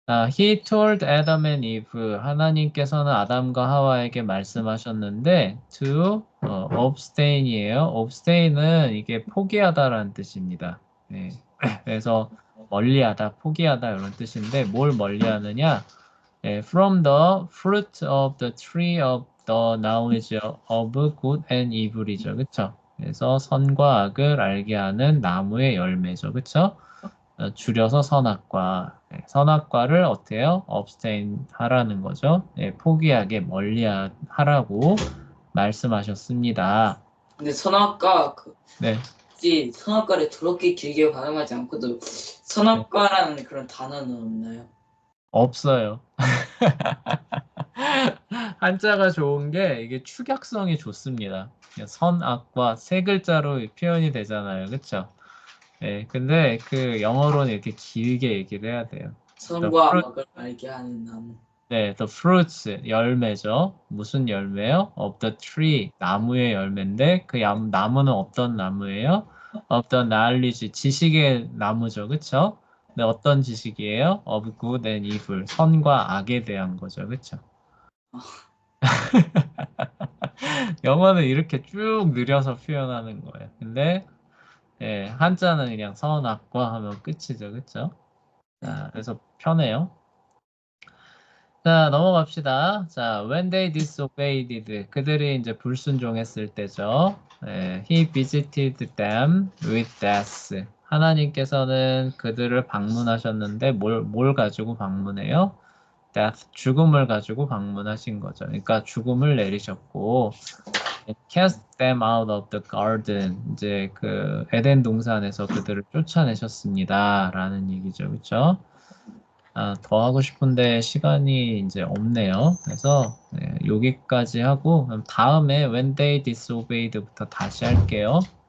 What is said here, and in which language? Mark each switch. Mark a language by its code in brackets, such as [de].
[en] He told Adam and Eve. [ko] 하나님께서는 아담과 하와에게 말씀하셨는데 [en] to abstain [ko] 이에요. abstain은 이게 포기하다라는 뜻입니다. 네. 그래서 멀리하다, 포기하다 이런 뜻인데 뭘 멀리하느냐? [en] From the fruit of the tree of the knowledge of good and evil이죠. [ko] 그쵸? 그래서 선과 악을 알게 하는 나무의 열매죠. 그쵸? 줄여서 선악과. 선악과를 어때요? abstain 하라는 거죠. 포기하게 멀리하라고 말씀하셨습니다. 근데 선악과, 네. 굳이 선악과를 그렇게 길게 발음하지 않고도 선악과라는 그런 단어는 없나요? 없어요. 한자가 좋은 게 이게 축약성이 좋습니다. 선악과 세 글자로 표현이 되잖아요. 그쵸? 근데 그 영어로는 이렇게 길게 얘기를 해야 돼요. 선과 악을 알게 하는 나무. 네, [en] the fruits, [ko] 열매죠. 무슨 열매요? [en] Of the tree, [ko] 나무의 열매인데 그 나무는 어떤 나무예요? [en] Of the knowledge, [ko] 지식의 나무죠. 그쵸? 네, 어떤 지식이에요? [en] Of good and evil, [ko] 선과 악에 대한 거죠. 그쵸? 영어는 이렇게 쭉 느려서 표현하는 거예요. 근데 한자는 그냥 선악과 하면 끝이죠. 그쵸? 자, 그래서 편해요. 자, 넘어갑시다. [en] 자, when they disobeyed. [ko] 그들이 이제 불순종했을 때죠. [en] he visited them with death. [ko] 하나님께서는 그들을 방문하셨는데 뭘 가지고 방문해요? death, 죽음을 가지고 방문하신 거죠. 그러니까 죽음을 내리셨고 [en] cast them out of the garden. [ko] 이제 그 에덴 동산에서 그들을 쫓아내셨습니다. 라는 얘기죠. 그렇죠? 더 하고 싶은데 시간이 이제 없네요. 그래서 여기까지 하고 그럼 다음에 [en] when they disobeyed [ko] 부터 다시 할게요.